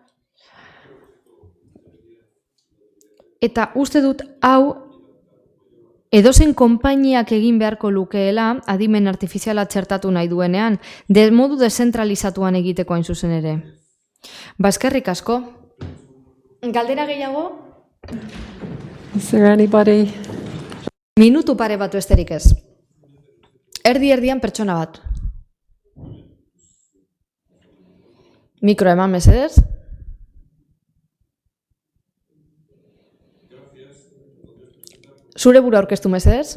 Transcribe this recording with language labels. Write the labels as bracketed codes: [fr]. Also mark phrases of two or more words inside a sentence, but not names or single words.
[eu] Eta uste dut hau edozein konpainiak egin beharko lukeela adimen artifiziala txertatu nahi duenean, modu dezentralizatuan egiteko hain zuzen ere. Eskerrik asko. Galdera gehiago? [en] Is there anybody? [eu] Minutu pare bat besterik ez. Erdian pertsona bat. Mikro eman mesedez. Zure buru aurkeztu mesedez.